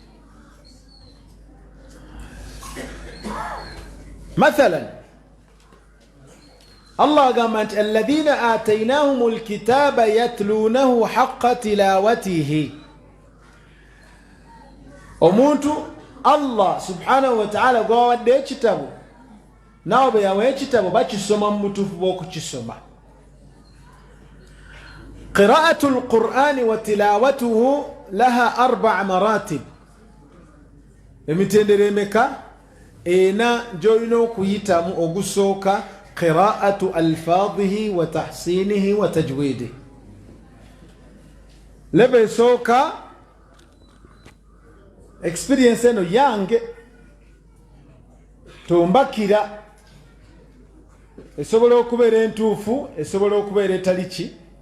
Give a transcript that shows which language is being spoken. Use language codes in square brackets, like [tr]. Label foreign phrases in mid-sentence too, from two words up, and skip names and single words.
[lg] mathalan Allah agamba nti [ar] الذين آتيناهم الكتاب يتلونه حق تلاوته, [lg] omuntu Allah [ar] سبحانه وتعالى [lg] gwawadde ekitabo naawe bwe yawa ekitabo bakisoma mu mutuufu bw'okukisoma. [ar] قراءة القرآن وتلاوته لها 4 مراتب. [lg] emitendera emeka ena gy'olina okuyitamu. [ar] ogusooka قراءة ألفاظه وتحسينه وتجويده. [lg] leba esooka experience eno yange tombakira, esobola okubeera entuufu, esobola okubeera etali ki.